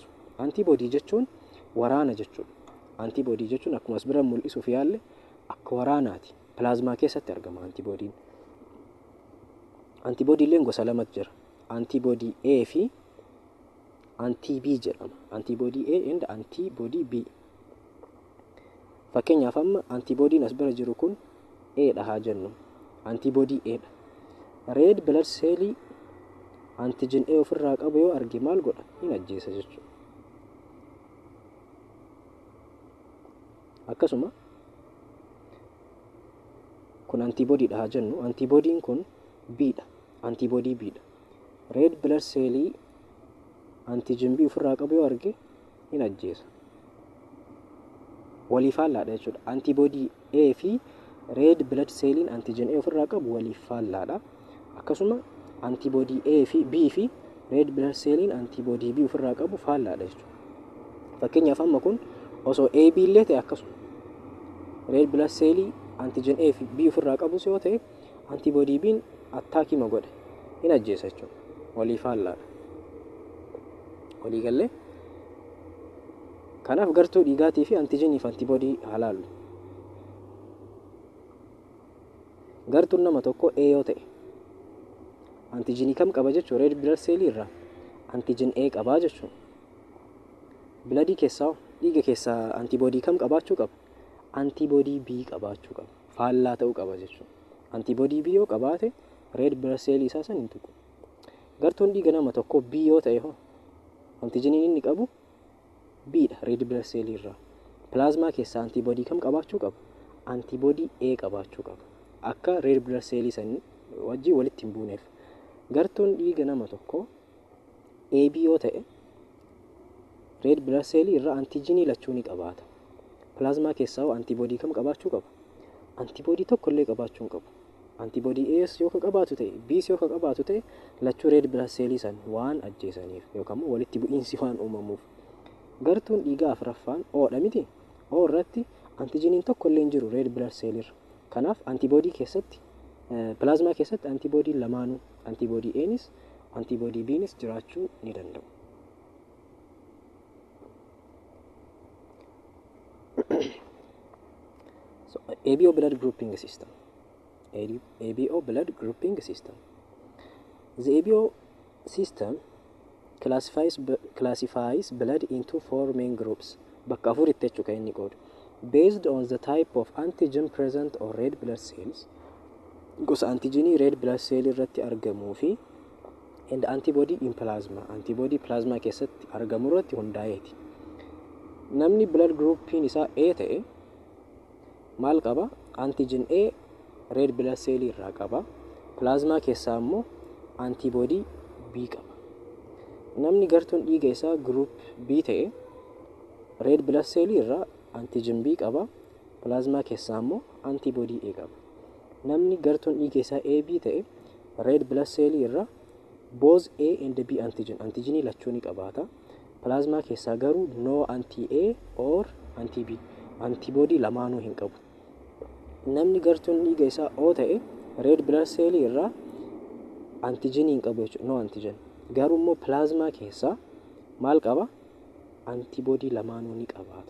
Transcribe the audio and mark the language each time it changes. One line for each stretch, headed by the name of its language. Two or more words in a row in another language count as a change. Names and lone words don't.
Oromo: Antibody jechuun waraana jechuudha. Antibody jechuun akkuma as bira mul'isuuf yaalle akka waraanaati. Pilaazmaa keessatti argama antibodiin. Antibody illee gosa lamatu jira. Antibody A fi anti-B jedhama.
English: Antibody A and antibody B.
Oromo: Fakkeenyaaf amma antibodiin as bira jiru kun A dha haa jennu. Antibody A dha.
English: Red blood cell antigen
Oromo: A ofirraa qabu yoo arge maal godha? Hin ajjeesa jechuudha. Akkasuma kun antibody dha haa jennu. Antibodiin kun B dha. Antibody B dha.
English: Red blood cell antigen
Oromo: B ofirraa qabu yoo arge hin ajjeesa. Waliif faallaadha jechuudha. Antibody A fi
English: red blood cell antigen
Oromo: A ofirraa qabu waliif faallaadha. Akkasuma antibody A fi B fi
English: red blood cell antibody
Oromo: B ofirraa qabu faallaadha jechuudha. Fakkeenyaaf amma kun osoo AB illee ta'e akkasuma
English: red blood cell antigen
Oromo: A fi B ofirraa qabus yoo ta'e antibody B attaakii godhe hin ajjeesa jechuudha. Waliif faallaadha. Walii galee Kanaaf gartuu dhiigaatii fi antiijinii fi antiboodii halaalu. Gartuun nama tokko A yoo ta'e antiijinii kam qaba jechuun
English: red blood cell
Oromo: irraa antiijin A qabaa jechuun. Biladii keessaa dhiiga keessaa antiboodii kam qabaachuu qaba? Antiboodii B qabaachuu qaba. Faallaa ta'uu qaba jechuudha. Antiboodii B yoo qabaate
English: red blood cell
Oromo: isaa san hin tuqu. Gartuun dhiiga nama tokko B yoo ta'e hoo antiijiniin inni qabu B dha
English: red blood cell
Oromo: irraa. Plasmaa keessaa antiboodii kam qabaachuu qaba? Antiboodii A qabaachuu qaba. Akka
English: red blood cell
Oromo: san wajjin walitti hin buuneef. Gartuun dhiiga nama tokko AB yoo ta'e
English: red blood cell
Oromo: irraa antiijinii lachuu ni qabaata. Plasmaa keessaa hoo antiboodii kam qabaachuu qaba? Antiboodii tokko illee qabaachuu hin qabu. Antiboodii A's yoo ka qabaatu ta'e B's yoo ka qabaatu ta'e lachuu
English: red blood cell
Oromo: san waan ajjeesaniif yookaan walitti bu'iinsi waan uumamuuf. Gartuun dhiigaa afuraffaan O'dha miti. O irratti antiijiniin tokko illee hin jiru
English: red blood cell
Oromo: irra. Kanaaf antiboodii keessatti plasmaa keessatti antiboodii lamaanuu antiboodii A'nis antiboodii B'nis jiraachuu ni danda'u.
English: So, ABO blood grouping system. ABO blood grouping system. The ABO system classifies blood into 4 main groups.
Oromo: Bakka afuritti jechuudha inni qoodu.
English: Based on the type of antigen present on red blood cells.
Oromo: Gosa antigenii
English: red blood cell
Oromo: irratti argamuu fi
English: and antibody in plasma.
Oromo: Antibody plasma keessatti argamu irratti hundaa'eeti. Namni
English: blood groupiin
Oromo: isaa A ta'e maal qaba? Antigen A
English: red blood cell
Oromo: irraa qaba. Plasma keessaa immoo antibody B qaba. Namni gartuun dhiiga isaa group B ta'e
English: red blood cell
Oromo: irraa antigen B qaba. Plasma keessaa immoo antibody A qaba. Namni gartuun dhiiga isaa AB ta'e
English: red blood cell
Oromo: irraa
English: both A and B
Oromo: antigenii lachuu ni qabaata. Plasma keessaa garuu
English: no anti-A or anti-B antibody
Oromo: lamaanuu hin qabu. Namni gartuun dhiiga isaa O ta'e red blood cell irraa antigenii hin qabu jechuudha.
English: No antigen.
Oromo: Garuu immoo plasma keessaa maal qaba? Antibody lamaanuu ni qabaata.